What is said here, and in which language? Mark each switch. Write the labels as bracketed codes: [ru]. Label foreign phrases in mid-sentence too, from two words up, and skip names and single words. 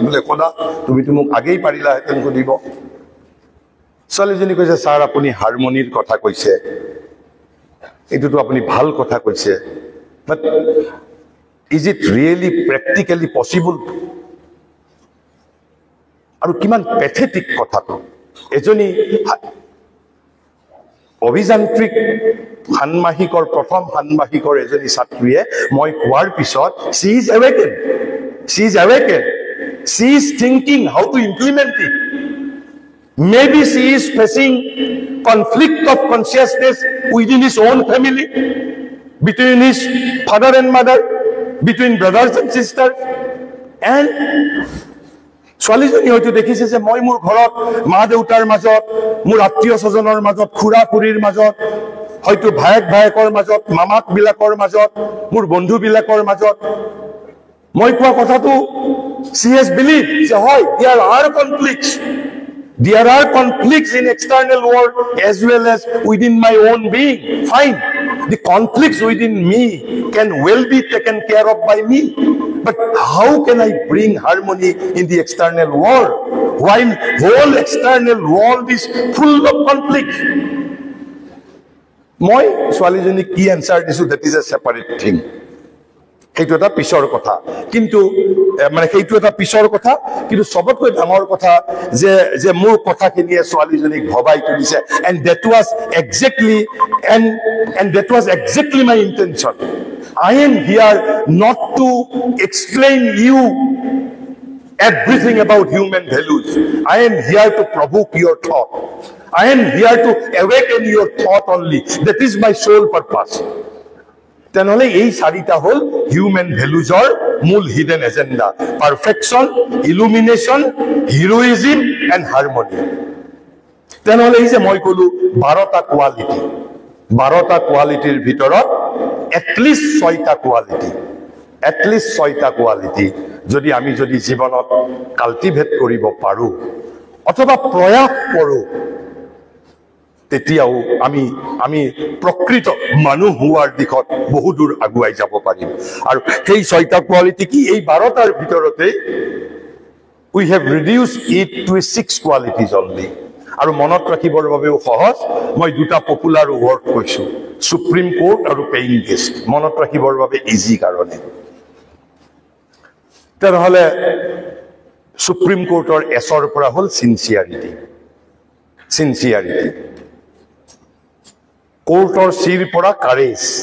[as] বোলে সোধা, তুমিতো মোক আগেই পাৰিলাহেঁতেন সুধিব। ছোৱালীজনী কৈছে, ছাৰ আপুনি হাৰমনিৰ কথা কৈছে, এইটোতো আপুনি ভাল কথা কৈছে, [en] but is it really practically possible? [as] আৰু কিমান পেথেটিক কথাটো। এজনী অভিযান্ত্ৰিক ষান্মাসিকৰ প্ৰথম ষান্মাসিকৰ এজনী ছাত্ৰীয়ে মই কোৱাৰ পিছত [en] she is awakened, she is awakened, she is thinking how to implement it. Maybe she is facing conflict of consciousness within his own family, between his father and mother, between brothers and sisters, and [as] ছোৱালীজনী হয়তো দেখিছে যে মই মোৰ ঘৰত মা দেউতাৰ মাজত, মোৰ আত্মীয় স্বজনৰ মাজত, খুৰা খুৰীৰ মাজত, হয়তো ভায়েক ভায়েকৰ মাজত, মামাক বিলাকৰ মাজত, মোৰ বন্ধু বিলাকৰ মাজত মই কোৱা কথাটো [en] she has believed [as] যে হয় [en] there are conflicts. There are conflicts in external world as well as within my own being. Fine. The conflicts within me can well be taken care of by me. But how can I bring harmony in the external world while whole external world is full of conflict? [as] মই ছোৱালীজনী কি এনসাৰ দিছো, [en] that is a separate thing. [as] সেইটো এটা পিছৰ কথা, কিন্তু মানে সেইটো এটা পিছৰ কথা, কিন্তু সবতকৈ ডাঙৰ কথা যে যে মোৰ কথাখিনিয়ে ছোৱালীজনীক ভবাই তুলিছে, [en] and that was exactly my intention. I am here not to explain you everything about human values. I am here to provoke your thought. I am here to awaken your thought only. That is my sole purpose. [as] তেনেহলে এই চাৰিটা হল হিউম্যান ভ্যালুজৰ মূল [en] hidden agenda: perfection, illumination, heroism and harmony. [as] তেনেহলে এই যে মই কলো 12টা কোৱালিটি, 12টা কোৱালিটিৰ ভিতৰত এটলিষ্ট 6টা কোৱালিটি যদি আমি জীৱনত কাল্টিভেট কৰিব পাৰো অথবা প্ৰয়াস কৰো, তেতিয়াও আমি প্ৰকৃত মানুহ হোৱাৰ দিশত বহু দূৰ আগুৱাই যাব পাৰিম। আৰু সেই 6টা কোৱালিটি কি? এই 12টাৰ ভিতৰতে [en] we have reduced it to 6 qualities only. [as] আৰু মনত ৰাখিবৰ বাবেও সহজ, মই দুটা [en] popular word [as] কৈছো, সুপ্ৰিম কোৰ্ট আৰু [en] paying guest. [as] মনত ৰাখিবৰ বাবে ইজি কাৰণে। তেনেহলে সুপ্ৰিম কোৰ্টৰ এছৰ পৰা হল সিনচিয়াৰিটি, কোৰ্টৰ চিৰ পৰা কাৰেজ।